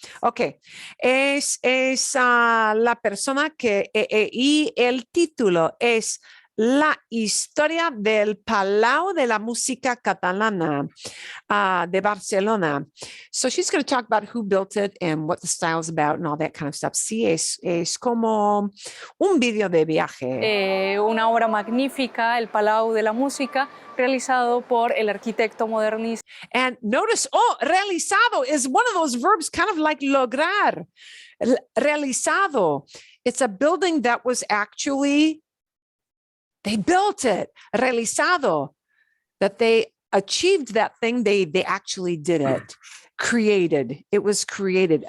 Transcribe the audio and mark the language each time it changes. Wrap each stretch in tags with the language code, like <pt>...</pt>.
<es>Ok, es la persona que, y el título es La historia del Palau de la Música Catalana de Barcelona.</es> <en>So she's going to talk about who built it and what the style is about and all that kind of stuff.</en> <es>Sí, es como un video de viaje. Una obra magnífica, el Palau de la Música, realizado por el arquitecto modernista.</es> <en>And notice, realizado is one of those verbs kind of like lograr. Realizado. It's a building that was actually, they built it. Realizado. That they achieved that thing, they actually did it. Created. It was created.</en>